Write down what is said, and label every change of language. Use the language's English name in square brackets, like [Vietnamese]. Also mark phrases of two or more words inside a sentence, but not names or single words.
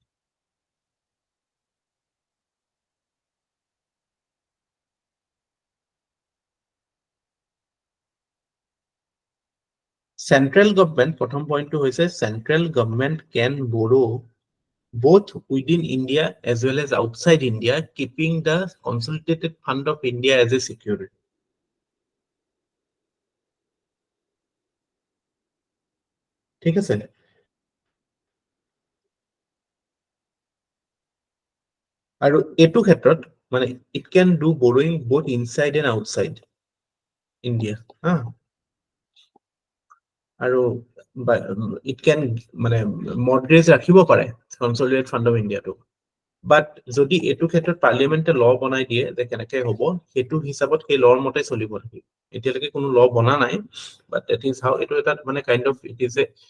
[English] Central government, bottom point to say, central government can borrow both within India as well as outside India, keeping the consolidated fund of India as a security. [Assamese] ঠিক আছে আৰু এটো ক্ষেত্ৰত মানে [English] it can do borrowing both inside and outside India [Assamese] আৰু [English] it can [Assamese] মানে mortgage ৰাখিব পাৰে [English] consolidated fund of India [Assamese] টো বাট যদি এটো ক্ষেত্ৰত পাৰ্লিয়ামেন্টে ল বনাই দিয়ে যে কেনেকৈ হ'ব হেতু হিচাপত সেই লৰ মতে চলিব লাগে এতিয়ালৈকে কোনো ল বনা নাই বাট [English] that is how [Assamese] এটো এটা মানে [English] kind of it is a